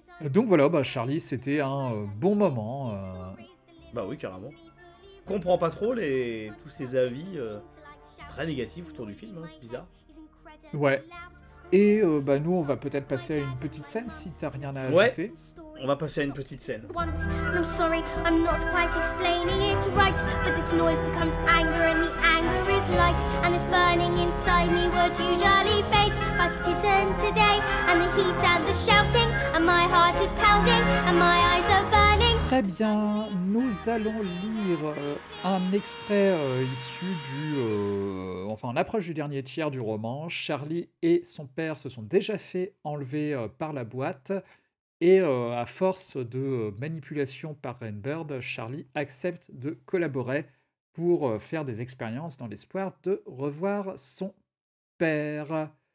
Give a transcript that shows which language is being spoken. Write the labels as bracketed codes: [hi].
[fr] Donc voilà, bah Charlie, c'était un bon moment. Bah oui, carrément. Comprends pas trop tous ces avis très négatifs autour du film, hein, c'est bizarre. Ouais. Et bah nous, on va peut-être passer à une petite scène si t'as rien à ajouter. Ouais. On va passer à une petite scène. [en] I'm sorry, I'm not quite explaining it right, but this noise becomes anger and the anger is light, and it's burning inside me, would usually fade, but it isn't today, and the heat and the shouting, and my heart is pounding, and my eyes are burning. [fr] Très bien, nous allons lire un extrait issu du... on approche du dernier tiers du roman. Charlie et son père se sont déjà fait enlever par la boîte. Et à force de manipulation par Rain Bird, Charlie accepte de collaborer pour faire des expériences dans l'espoir de revoir son père.